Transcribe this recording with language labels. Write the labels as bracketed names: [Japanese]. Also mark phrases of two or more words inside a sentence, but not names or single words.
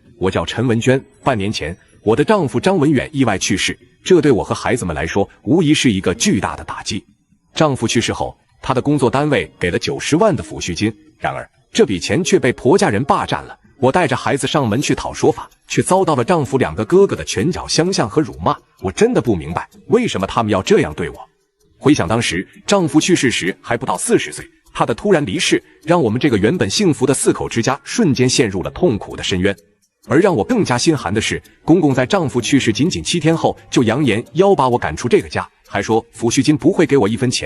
[Chinese] 我叫陈文娟，半年前我的丈夫张文远意外去世，这对我和孩子们来说无疑是一个巨大的打击。丈夫去世后，他的工作单位给了90万的抚恤金，然而這筆錢卻被婆家人霸占了。我帶着孩子上門去討說法，卻遭到了丈夫2個哥哥的拳腳相向和辱罵。我真的不明白為什麼他們要這樣對我。回想當時丈夫去世時還不到40歲，他的突然離世讓我們這個原本幸福的4口之家瞬間陷入了痛苦的深淵。而讓我更加心寒的是，公公在丈夫去世僅僅7天後就揚言要把我趕出這個家，還說撫恤金不會給我1分錢。